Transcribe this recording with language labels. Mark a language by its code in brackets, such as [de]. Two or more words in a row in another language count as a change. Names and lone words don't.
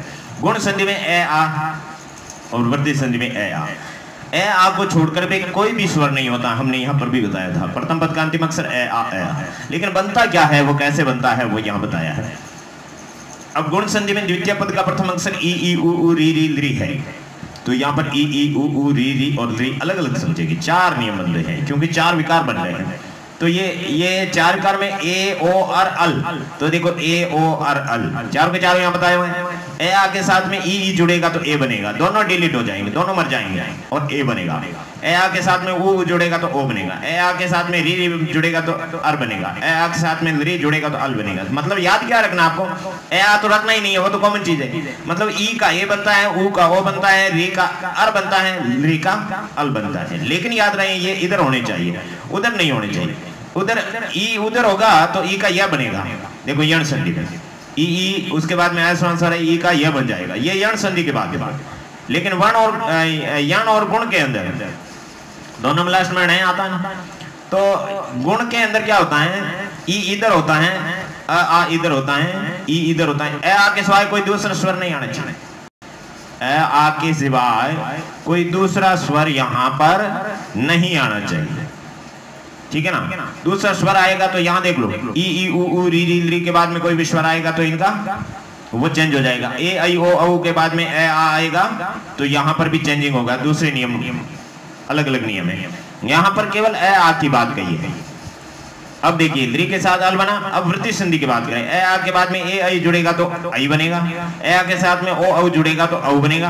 [hi] गुण संधि में ए आ और वृद्धि संधि में ए आ। ए आ को छोड़कर भी कोई भी स्वर नहीं होता, हमने यहाँ पर भी बताया था। प्रथम पद का अंतिम अक्षर ए आ, लेकिन बनता क्या है, वो कैसे बनता है वो यहाँ बताया है। अब गुण संधि में द्वितीय पद का प्रथम अक्षर ई उ री री है, तो यहाँ पर ई उ री और री अलग अलग समझेगी। चार नियम बन रहे हैं क्योंकि चार विकार बन रहे हैं। तो ये चार विकार में ए ओ और अल, तो देखो ए ओ और अल चारों के चारों यहाँ बताए हुए हैं। ए आ के साथ में ई जुड़ेगा तो ए बनेगा, दोनों डिलीट हो जाएंगे, दोनों मर जाएंगे और ए बनेगा। ए आ के साथ में ऊ जुड़ेगा तो ओ बनेगा। ए आ के साथ में री जुड़ेगा तो अर बनेगा। ए आ के साथ में री जुड़ेगा तो अल बनेगा। मतलब याद क्या रखना आपको, ए आ तो रखना ही नहीं है, वो तो कॉमन चीज है। मतलब ई का ए बनता है, ऊ का ओ बनता है, री का अर बनता है, री का अल बनता है। लेकिन याद रहे ये इधर होने चाहिए, उधर नहीं होने चाहिए। उधर ई उधर होगा तो ई का यह बनेगा। देखो यण संधि में ई उसके बाद में ई का यह बन जाएगा, ये यण संधि के बाद। लेकिन वर्ण और यण और गुण के अंदर दोनों में लास्ट में नहीं आता है। तो गुण के अंदर क्या होता है, ई इधर होता है, आ इधर होता है, ई इधर होता है। ए आ के सिवाय कोई दूसरा स्वर नहीं आना चाहिए। ए आ के सिवाय कोई दूसरा स्वर यहाँ पर नहीं आना चाहिए, ठीक है ना। दूसरा स्वर आएगा तो यहाँ देख लो ई उ री के बाद में कोई भी स्वर आएगा तो इनका वो चेंज हो जाएगा। ए आई ओ औ के बाद में ए आ आएगा तो यहाँ पर भी चेंजिंग होगा। दूसरे नियम अलग अलग नियम है, यहाँ पर केवल ए आ की बात कही है। अब देखिए ली के साथ अल बना। अब वृद्धि संधि की बात करें, ए आ के बाद में ए आई जुड़ेगा तो आई बनेगा, ए आ के साथ में ओ औ जुड़ेगा तो औ बनेगा।